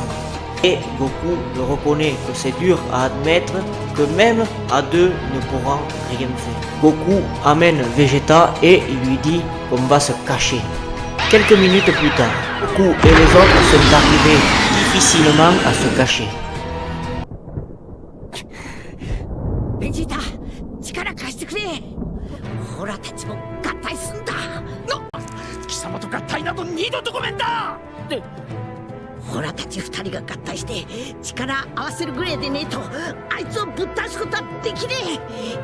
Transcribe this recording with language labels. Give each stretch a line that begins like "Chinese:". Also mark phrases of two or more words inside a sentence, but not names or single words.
French: Et Goku le reconnaît que c'est dur à admettre que même à deux ne pourront rien faire. Goku amène Vegeta et il lui dit qu'on va se cacher. Quelques minutes plus tard, Goku et les autres sont arrivés difficilement à se cacher.
Japanese: ベジータ、力貸してくれ。ホラたちも合体すんだ。貴様と合体など二度とごめんだ。ホラたち二人が合体して力合わせるぐらいでねえとあいつをぶっ倒すことはできねえ。